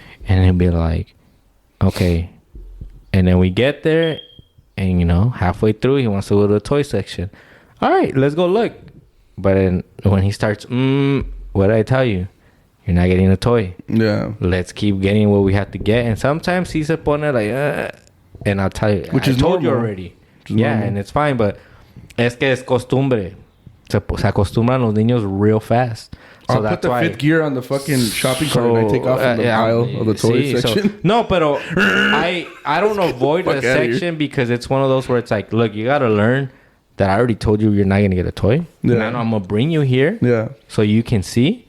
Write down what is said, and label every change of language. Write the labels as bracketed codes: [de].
[en] And he'll be like, okay. And then we get there, and, halfway through, he wants to go to the toy section. All right, let's go look. But then when he starts, what did I tell you? You're not getting a toy. Yeah. Let's keep getting what we have to get. And sometimes he se pone like, and I'll tell you, which I is told normal. You already. Yeah, normal. And it's fine, but es que es costumbre. [es] Se acostumbran los niños real fast. [en] So I'll put the fifth gear on the fucking shopping cart and I take off from the aisle of the toy section. So, no, pero I don't avoid a section because it's one of those where it's like, look, you got to learn that I already told you you're not gonna get a toy. Yeah. Now I'm gonna bring you here. Yeah. So you can see.